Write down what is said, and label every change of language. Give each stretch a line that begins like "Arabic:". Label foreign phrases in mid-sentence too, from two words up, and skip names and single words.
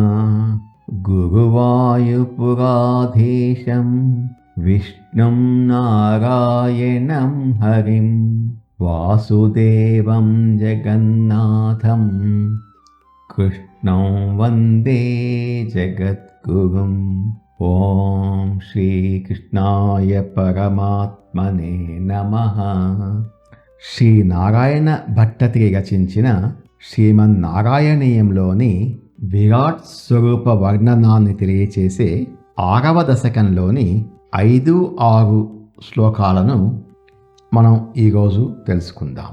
Sanskrit: गुरुवायुपुराधीशं विष्णुं नारायणं हरिं वासुदेवं जगन्नाथं कृष्णं वन्दे जगद्गुरुम्। ఓం శ్రీకృష్ణాయ పరమాత్మనే నమః.
Telugu: శ్రీ నారాయణ భట్టతిరి రచించిన శ్రీమన్నారాయణీయంలోని విరాట్ స్వరూప వర్ణనాన్ని తెలియచేసే 6వ దశకంలోని 5-6 శ్లోకాలను మనం ఈరోజు తెలుసుకుందాం.